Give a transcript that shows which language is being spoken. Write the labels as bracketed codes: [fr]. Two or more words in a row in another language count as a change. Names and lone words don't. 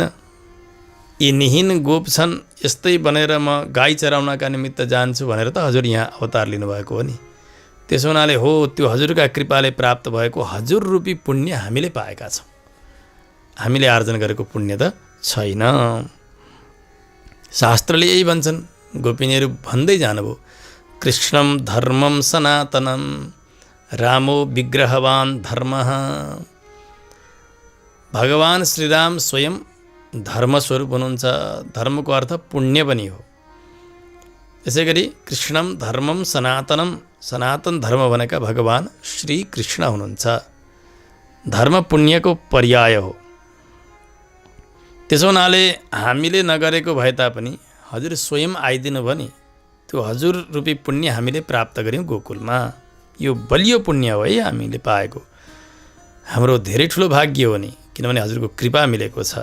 [ne] यी निहीन गोप छन्, यस्तै बनेर म गाई चराउनका निमित्त जान्छु भनेर त हजुर यहाँ अवतार लिनुभएको हो नि। त्यसो हुनाले हो, त्यो हजुरका कृपाले प्राप्त भएको हजुर रूपी पुण्य हामीले पाएका छौँ। हामीले आर्जन गरेको पुण्य त छैन। शास्त्रले यही भन्छन्, गोपिनीहरू भन्दै जानुभयो, [sa] कृष्णम धर्मम सनातनम रामो विग्रहवान धर्मः। [ne] भगवान श्रीराम स्वयं धर्मस्वरूप हुनुहुन्छ। धर्मको अर्थ पुण्य पनि हो। यसै गरी [sa] कृष्णम धर्मम सनातनम, [ne] सनातन धर्म भनेका भगवान श्री कृष्ण हुनुहुन्छ। धर्म पुण्यको पर्याय हो। त्यसो हुनाले हामीले नगरेको भए तापनि हजुर स्वयं आइदिनु भयो नि, त्यो हजुर रूपी पुण्य हामीले प्राप्त गऱ्यौँ गोकुलमा। यो बलियो पुण्य हो है हामीले पाएको। हाम्रो धेरै ठुलो भाग्य हो नि, किनभने हजुरको कृपा मिलेको छ।